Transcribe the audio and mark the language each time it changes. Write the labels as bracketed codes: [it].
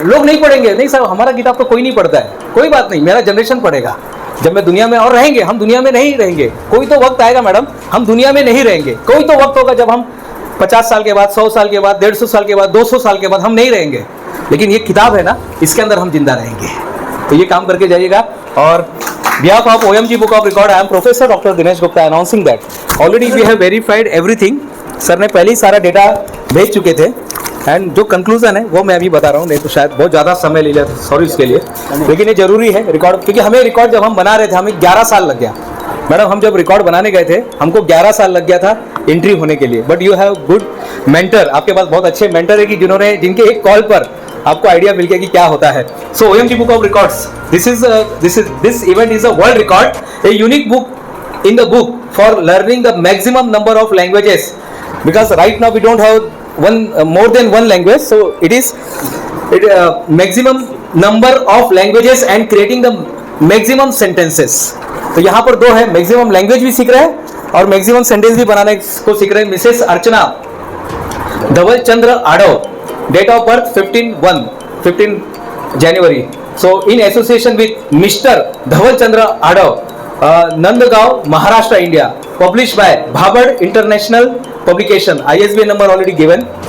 [hi] लोग नहीं पढ़ेंगे, नहीं साहब हमारा किताब तो कोई नहीं पढ़ता है, कोई बात नहीं, मेरा जनरेशन पढ़ेगा जब मैं दुनिया में और रहेंगे। हम दुनिया में नहीं रहेंगे, कोई तो वक्त आएगा मैडम, हम दुनिया में नहीं रहेंगे। कोई तो वक्त होगा जब हम 50 साल के बाद, 100 साल के बाद, 150 साल के बाद, 200 साल के बाद हम नहीं रहेंगे। लेकिन ये किताब है ना, इसके अंदर हम जिंदा रहेंगे। तो ये काम करके जाइएगा। और [en] behalf of OMG Book of Record, I am Professor Dr. Dinesh Gupta announcing that already we have verified everything. [hi] Sir ने पहले ही सारा डेटा भेज चुके थे। एंड जो कंक्लूजन है वो मैं अभी बता रहा हूँ, नहीं तो शायद बहुत ज़्यादा समय ले लिया, सॉरी उसके लिए। लेकिन ये जरूरी है रिकॉर्ड, क्योंकि हमें रिकॉर्ड जब हम बना रहे थे, हमें 11 साल लग गया मैडम। हम जब रिकॉर्ड बनाने गए थे, हमको 11 साल लग गया था एंट्री होने के लिए। [en] but you have good mentor, [hi] आपके पास बहुत अच्छे मेंटर है कि जिनके एक कॉल पर आपको आइडिया मिल गया कि क्या होता है। [en] So OMG book of records, this event is a world record, a unique book in the book for learning the maximum number of languages, because right now we don't have more than one language, so it is maximum number of languages and creating the maximum sentences. [hi] तो यहाँ पर दो है, maximum language भी सीख रहे हैं और मैक्सिमम सेंटेंस भी बनाने को सीख रहे हैं। [en] Mrs Archana Dhaval Chandra Adav, date of birth 15 January. So in association with Mr. Dhaval Chandra Adav, Nandgaon, Maharashtra, India, published by Bhabad International Publication, ISBN number already given.